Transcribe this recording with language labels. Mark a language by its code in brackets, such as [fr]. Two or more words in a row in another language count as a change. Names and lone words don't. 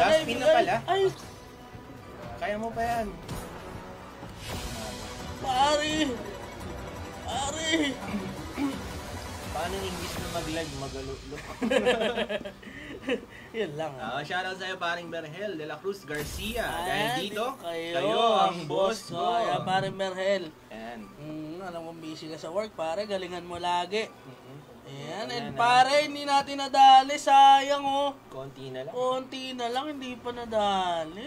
[en] last pin [tl] na pala. Ay! Kaya mo pa yan. Pare! Paano yung English na mag-live? Magalulo. Yan lang. Shoutout sa'yo paring Berhel de la Cruz Garcia. Dahil dito, kayo ang boss ko. Ayan, paring Berhel. Ayan. Alam mo, busy ka sa work, pare. Galingan mo lagi. Ayan, and pare, hindi natin nadali. Sayang, oh. Konti na lang, hindi pa nadali.